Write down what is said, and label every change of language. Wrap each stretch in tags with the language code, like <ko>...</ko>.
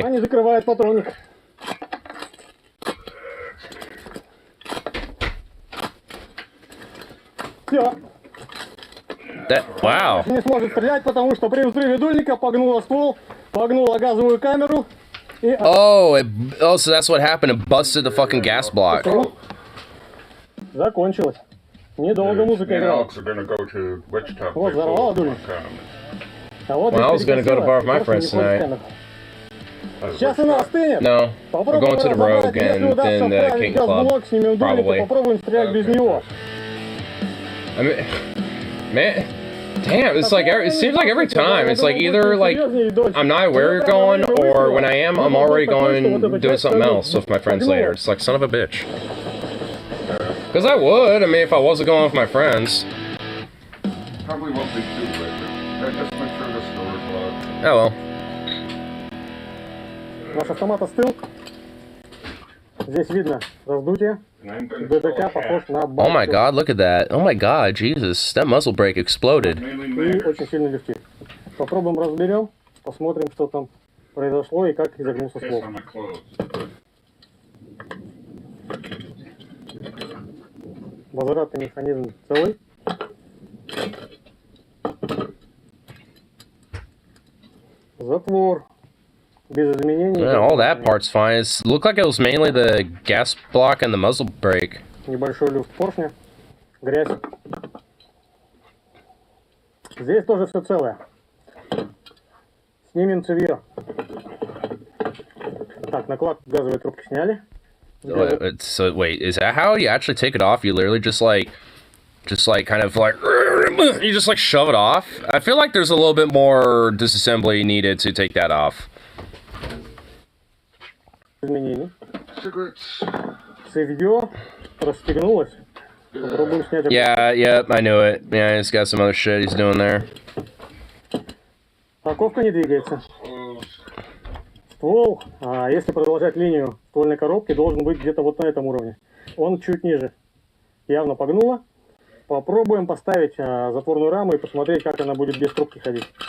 <ru>Они закрывают патронник. Все.</ru> <en>Wow.</en> <ru>Не сможет стрелять, потому что при взрыве дульника погнуло ствол, погнуло газовую камеру. И...</ru> <en>Oh, so that's what happened. It busted the fucking gas block.</en> <ru>Закончилось. Недолго музыка играла. Вот, взорвала дульник. А вот</ru> <en>Well, I was gonna go to bar with my friends tonight.</en> <ru>Сейчас она остынет.</ru> <en>No, we're going to the Rogue and then the King Club. Probably.</en> <ru>Попробуем стрелять без него.</ru> <en>I mean, man, damn, it's like it seems like every time it's like either like I'm not aware you're going, or when I am, I'm already going doing something else with my friends later. It's like son of a bitch. Because I would, I mean, if I wasn't going with my friends. Probably won't be too late. Just make sure the store is locked. Oh well.</en> <ru>Наш автомат остыл. Здесь видно раздутие. ДДК похож на бак.</ru> <en>Oh my god, look at that. Oh my god, Jesus. That muzzle brake exploded.</en> <ru>И очень сильно легче. Попробуем разберем, посмотрим, что там произошло и как изогнулся</ru> <en>Piss</en> <ru>ствол.</ru> <en>on my clothes.</en> <ru>Возвратный механизм целый. Затвор. Без изменений.</ru> <en>Yeah, all that part's fine. It looked like it was mainly the gas block and the muzzle brake.</en> <ru>Небольшой люфт поршня. Грязь. Здесь тоже все целое. Снимем цевье. Так, накладку газовой трубки сняли.</ru> <en>So wait, is that how you actually take it off? You literally just like kind of like you just like shove it off. I feel like there's a little bit more disassembly needed to take that off.</en> <ru>Изменений.</ru> <en>Cigarettes.</en> <ru>Цевье расстегнулось. Попробуем снять.</ru> <en>Yeah, I knew it. Yeah, he's got some other shit he's doing there.</en> <ru>Парковка не двигается.</ru> <en>Clothes.</en> <ru>Ствол, если продолжать линию ствольной коробки, должен быть где-то вот на этом уровне. Он чуть ниже. Явно погнуло. Попробуем поставить затворную раму и посмотреть, как она будет без трубки ходить.</ru>